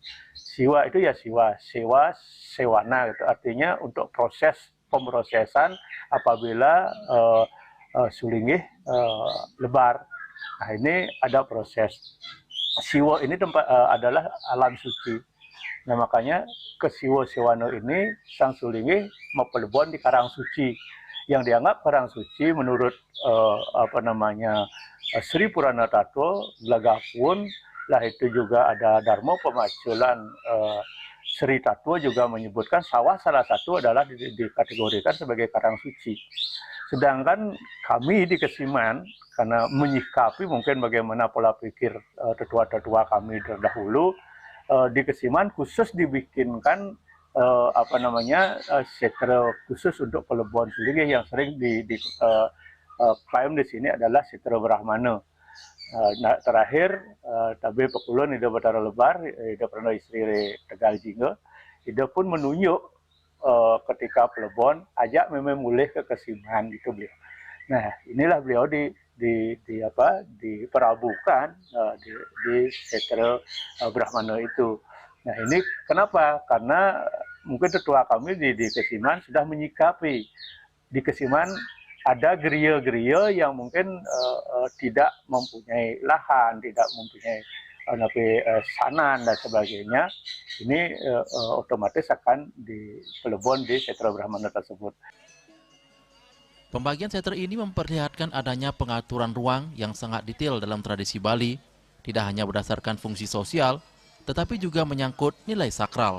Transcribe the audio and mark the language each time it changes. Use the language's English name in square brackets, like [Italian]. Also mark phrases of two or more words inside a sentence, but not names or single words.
[Indonesian] Siwa itu ya siwa, sewa sewana gitu. Artinya untuk proses pemrosesan apabila sulinggih lebar. Nah ini ada proses. Siwa ini adalah alam suci. Nah makanya Kesiwa Sewana ini sang sulinggih mempelebon di karang suci. Yang dianggap karang suci menurut Sri Purana Tattwa Glagapun, lah itu juga ada Dharma Pemaculan Sri Tattwa juga menyebutkan sawah salah satu adalah dikategorikan sebagai karang suci. Sedangkan kami di Kesiman, karena menyikapi mungkin bagaimana pola pikir tetua-tetua kami terdahulu, di Kesiman khusus dibikinkan setra khusus untuk pelebon sulinggih yang sering klaim di sini adalah setra Brahmana. Terakhir, [Balinese] Tabe Pekulun [Indonesian] Ida Batara Lebar, Ida Pernah Istri Tegal Jingga, Ida pun menunjuk ketika pelebon, ajak memang mulai ke Kesiman gitu beliau. Nah inilah beliau diperabukan di setra Brahmana itu. Nah ini kenapa? Karena mungkin tetua kami di Kesiman sudah menyikapi di Kesiman ada geria-geria yang mungkin tidak mempunyai lahan, tidak mempunyai sanan dan sebagainya. Ini otomatis akan dipelebon di setra Brahmana tersebut. Pembagian seter ini memperlihatkan adanya pengaturan ruang yang sangat detail dalam tradisi Bali, tidak hanya berdasarkan fungsi sosial, tetapi juga menyangkut nilai sakral.